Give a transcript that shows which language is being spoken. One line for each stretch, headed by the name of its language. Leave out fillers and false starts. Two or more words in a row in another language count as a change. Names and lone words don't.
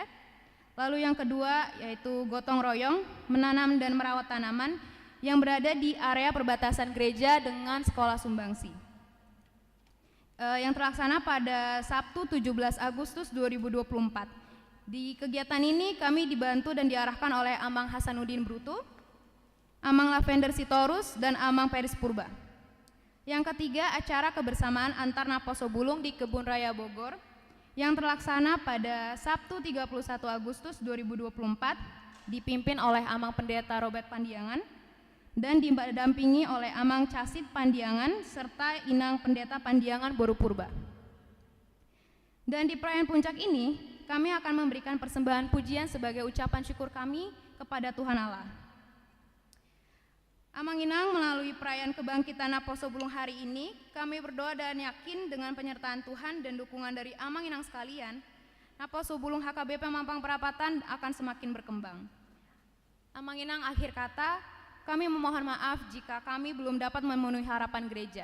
Indonesian: Lalu yang kedua yaitu gotong royong menanam dan merawat tanaman yang berada di area perbatasan gereja dengan sekolah sumbangsi. Yang terlaksana pada Sabtu 17 Agustus 2024. Di kegiatan ini kami dibantu dan diarahkan oleh Amang Hasanuddin Brutu, Amang Lavender Sitorus, dan Amang Peris Purba. Yang ketiga, acara kebersamaan antar Naposo Bulung di Kebun Raya Bogor yang terlaksana pada Sabtu 31 Agustus 2024 dipimpin oleh Amang Pendeta Robert Pandiangan dan didampingi oleh Amang Casit Pandiangan serta Inang Pendeta Pandiangan Boru Purba. Dan di perayaan puncak ini, kami akan memberikan persembahan pujian sebagai ucapan syukur kami kepada Tuhan Allah.
Batak Toba: Amang Inang
Indonesian: melalui perayaan kebangkitan Naposo Bulung hari ini, kami berdoa dan yakin dengan penyertaan Tuhan dan dukungan dari
Batak Toba: Amang Inang
Indonesian: sekalian, Naposo Bulung HKBP Mampang Perapatan akan semakin berkembang.
Batak Toba: Amang Inang
Indonesian: akhir kata, kami memohon maaf jika kami belum dapat memenuhi harapan gereja.